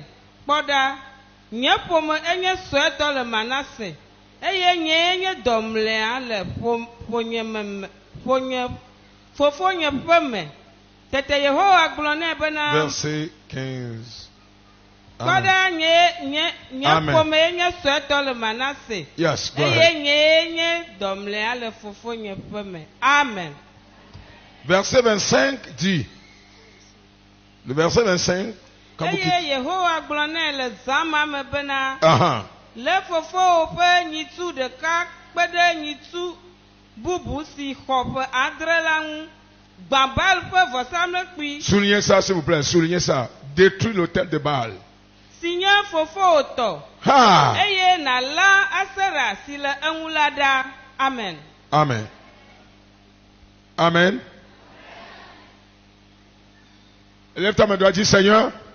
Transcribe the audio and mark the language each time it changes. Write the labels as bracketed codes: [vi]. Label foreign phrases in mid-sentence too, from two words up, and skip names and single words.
[ee] Kpɔ ɖa, nye ƒome enye suetɔ le Manase, eye nye nye dɔmlea le fofonye ƒe me. Tete Yehowa gblɔ nɛ bena [fr] verset 15. [ee] Kpɔ ɖa, nye ƒome enye suetɔ le Manase, eye nye nye dɔmlea le fofonye ƒe me. [fr] Amen. Verset 25 dit. Le verset 25. [ee] Eye Yehowa gblɔ nɛ le zãma me bena le fofowò ƒe nyitsu ɖeka kpe ɖe nyitsu bubu si xɔ ƒe 7 la ŋu, [fr] Soulignez ça, s'il vous plaît. Soulignez ça. Détruire l'autel de Baal. Ah. Amen. Amen. Amen. Lève ta main droite, dis Seigneur.